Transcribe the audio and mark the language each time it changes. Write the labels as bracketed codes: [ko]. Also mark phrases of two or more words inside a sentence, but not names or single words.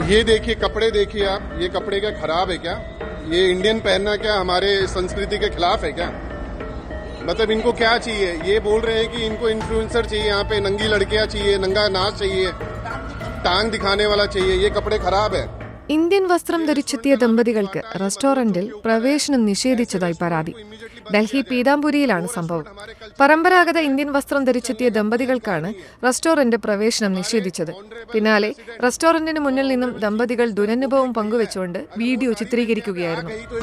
[hi] ये देखिए कपड़े देखिए आप, ये कपड़े क्या खराब है क्या? ये इंडियन पहनना क्या हमारे संस्कृति के खिलाफ है क्या? मतलब इनको क्या चाहिए? ये बोल रहे हैं कि इनको इन्फ्लुएंसर चाहिए, यहाँ पे नंगी लड़कियां चाहिए, नंगा नाच चाहिए, टांग दिखाने वाला चाहिए. ये कपड़े खराब है. [ml] ഇന്ത്യൻ വസ്ത്രം ധരിച്ചെത്തിയ ദമ്പതികൾക്ക് റെസ്റ്റോറന്റിൽ പ്രവേശനം നിഷേധിച്ചതായി പരാതി. ഡൽഹി പീതാംബുരിയിലാണ് സംഭവം. പരമ്പരാഗത ഇന്ത്യൻ വസ്ത്രം ധരിച്ചെത്തിയ ദമ്പതികൾക്കാണ് റെസ്റ്റോറന്റ് പ്രവേശനം നിഷേധിച്ചത്. പിന്നാലെ റെസ്റ്റോറന്റിന് മുന്നിൽ നിന്നും ദമ്പതികൾ ദുരനുഭവം പങ്കുവെച്ചുകൊണ്ട് വീഡിയോ ചിത്രീകരിക്കുകയായിരുന്നു.